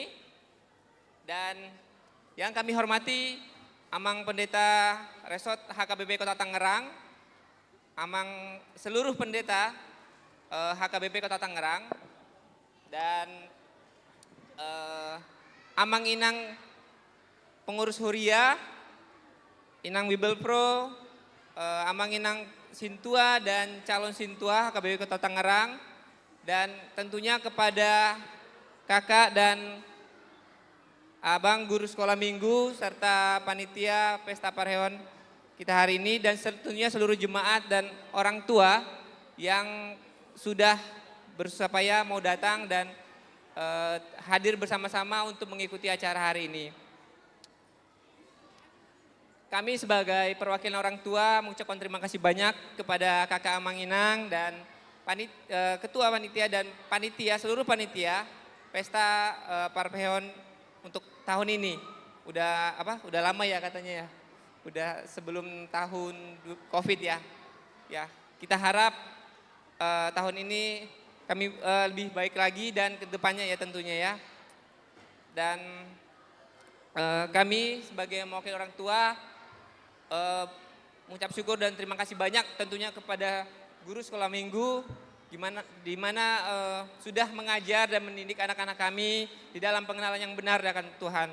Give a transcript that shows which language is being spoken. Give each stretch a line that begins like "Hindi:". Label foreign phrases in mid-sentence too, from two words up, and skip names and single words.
Indonesian: Dan yang kami hormati Amang Pendeta Resort HKBP Kota Tangerang, Amang seluruh pendeta HKBP Kota Tangerang, dan Amang Inang pengurus Huria, Inang Bible Pro, Amang Inang Sintua dan calon Sintua HKBP Kota Tangerang, dan tentunya kepada kakak dan abang guru sekolah minggu serta panitia pesta Parheon kita hari ini, dan tentunya seluruh jemaat dan orang tua yang sudah berusaha payah mau datang dan hadir bersama-sama untuk mengikuti acara hari ini. Kami sebagai perwakilan orang tua mengucapkan terima kasih banyak kepada kakak Amang Inang dan ketua panitia dan panitia, seluruh panitia pesta Parheon untuk tahun ini. Udah lama ya katanya ya. Udah sebelum tahun Covid ya. Ya, kita harap tahun ini kami lebih baik lagi dan kedepannya ya tentunya ya. Dan kami sebagai mewakili orang tua mengucap syukur dan terima kasih banyak tentunya kepada guru sekolah minggu di mana sudah mengajar dan mendidik anak-anak kami di dalam pengenalan yang benar akan Tuhan.